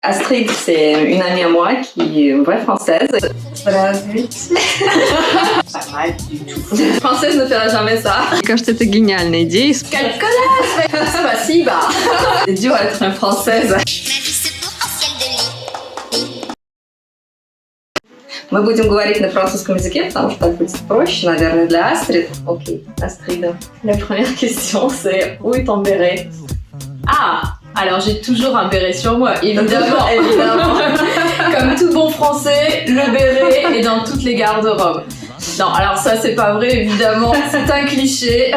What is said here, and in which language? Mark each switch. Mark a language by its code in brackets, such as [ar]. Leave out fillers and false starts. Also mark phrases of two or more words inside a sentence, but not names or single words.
[fr] Astrid, c'est une amie à moi qui est une vraie française. Pas mal du tout. Une française ne fera jamais ça. [ru] Мне кажется, это geniальная идея. Спасибо. [fr] C'est dur d'être une française. [ru] Мы будем говорить на французском языке, потому что так будет проще, наверное, для Astrid. Окей, Astrid. [fr] La première question, c'est où est ton béret? Ah, alors j'ai toujours un béret sur moi, évidemment. Évidemment. Comme tout bon français, le béret est dans toutes les garde-robes. Non, alors ça c'est pas vrai, évidemment, c'est un cliché.